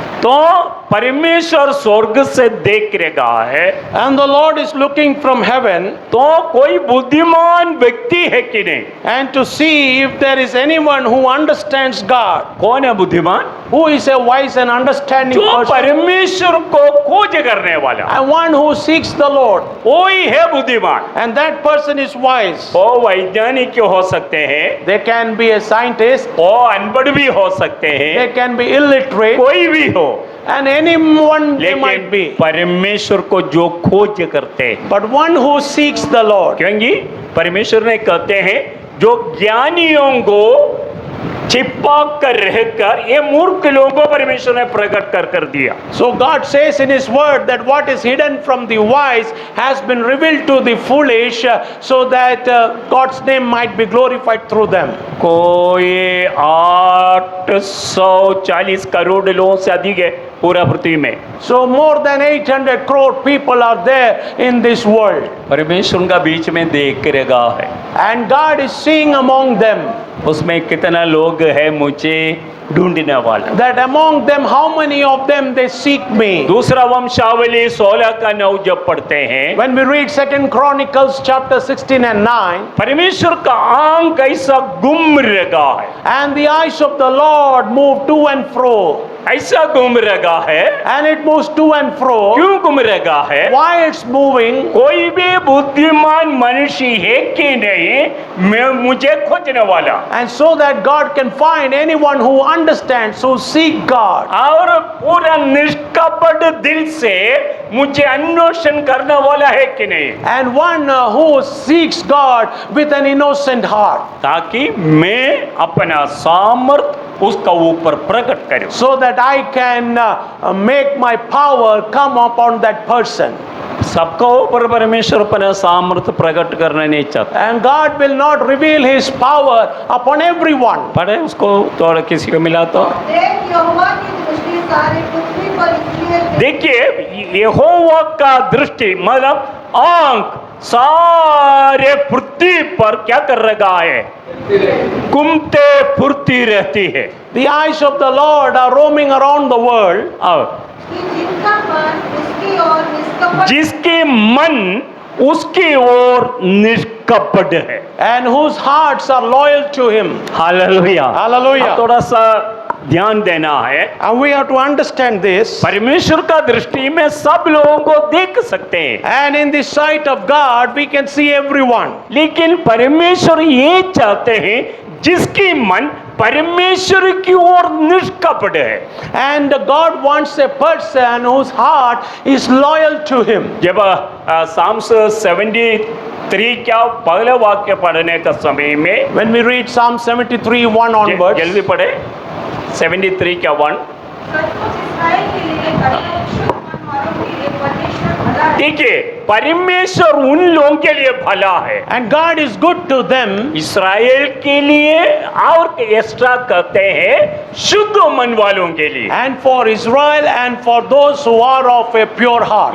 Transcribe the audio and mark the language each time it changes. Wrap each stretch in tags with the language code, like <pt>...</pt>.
<hi>तो परमेश्वर स्वर्ग से देख रहा है,</hi> <en>And the Lord is looking from heaven</en> <hi>तो कोई बुद्धिमान व्यक्ति है कि नहीं?</hi> <en>and to see if there is anyone who understands God.</en> <hi>कौन है बुद्धिमान?</hi> <en>Who is a wise and understanding</en> <hi>जो</hi> <en>person?</en> <hi>परमेश्वर को खोज करने वाला,</hi> <en>And one who seeks the Lord.</en> <hi>वही है बुद्धिमान।</hi> <en>And that person is wise.</en> <hi>वो वैज्ञानिक हो सकते हैं,</hi> <en>They can be a scientist.</en> <hi>वो अनपढ़ भी हो सकते हैं,</hi> <en>They can be illiterate.</en> <hi>कोई भी हो,</hi> <en>And anyone they</en> <hi>लेकिन</hi> <en>might be.</en> <hi>परमेश्वर को जो खोज करते हैं,</hi> <en>But one who seeks the Lord.</en> <hi>क्योंकि परमेश्वर ने कहते हैं जो ज्ञानियों को छिपा कर रहकर ये मूर्ख लोगों को परमेश्वर ने प्रकट कर दिया।</hi> <en>So God says in His word that what is hidden from the wise has been revealed to the foolish, so that God's name might be glorified through them.</en> <hi>कोई 840 करोड़ लोगों से अधिक है पूरा पृथ्वी में।</hi> <en>So more than 800 crore people are there in this world.</en> <hi>परमेश्वर का बीच में देख रहा है,</hi> <en>And God is seeing among them,</en> <hi>उसमें कितना लोग है मुझे ढूंढने वाला।</hi> <en>that among them how many of them they seek me.</en> <hi>दूसरा वंशावली 16 का 9 जब पढ़ते हैं,</hi> <en>When we read 2 Chronicles chapter 16 and 9,</en> <hi>परमेश्वर का आंख ऐसा घूम रहा है,</hi> <en>and the eyes of the Lord move to and fro,</en> <hi>ऐसा घूम रहा है।</hi> <en>and it moves to and fro.</en> <hi>क्यों घूम रहा है?</hi> <en>Why it's moving?</en> <hi>कोई भी बुद्धिमान मनुष्य है कि नहीं मैं मुझे खोजने वाला,</hi> <en>And so that God can find anyone who understands, who seek God,</en> <hi>और पूरा निष्कपट दिल से मुझे अन्वेषण करने वाला है कि नहीं,</hi> <en>and one who seeks God with an innocent heart,</en> <hi>ताकि मैं अपना सामर्थ उसका ऊपर प्रकट करूं।</hi> <en>so that I can make my power come upon that person.</en> <hi>सबका ऊपर परमेश्वर अपना सामर्थ प्रकट करना नहीं चाहता।</hi> <en>And God will not reveal His power upon everyone.</en> <hi>पढ़े उसको, थोड़ा किसी को मिला तो देख यहोवा की दृष्टि सारी पृथ्वी पर इसलिए देखिए, यहोवा का दृष्टि मतलब आंख सारे पृथ्वी पर क्या कर रहा है? घूमते फुरती रहती है।</hi> <en>The eyes of the Lord are roaming around the world,</en> <hi>अब कि जिनका मन उसकी ओर निष्कपट जिसके मन उसकी ओर निष्कपट है।</hi> <en>and whose hearts are loyal to Him.</en> <hi>Hallelujah,</hi> <en>Hallelujah.</en> <hi>अब थोड़ा सा ध्यान देना है।</hi> <en>And we have to understand this.</en> <hi>परमेश्वर का दृष्टि में सब लोगों को देख सकते हैं,</hi> <en>And in the sight of God, we can see everyone.</en> <hi>लेकिन परमेश्वर ये चाहते हैं जिसकी मन परमेश्वर की ओर निष्कपट है।</hi> <en>And God wants a person whose heart is loyal to Him.</en> <hi>जब साम्स 73 क्या पहले वाक्य पढ़ने का समय में</hi> <en>When we read Psalm 73, 1 onwards,</en> <hi>जल्दी पढ़े 73 क्या 1। सचमुच इस्राएल के लिए कठोर शुद्ध मन वालों के लिए परमेश्वर भला है। देखिए, परमेश्वर उन लोगों के लिए भला है,</hi> <en>and God is good to them,</en> <hi>Israel के लिए, और एक्स्ट्रा कहते हैं शुद्ध मन वालों के लिए।</hi> <en>and for Israel and for those who are of a pure heart.</en>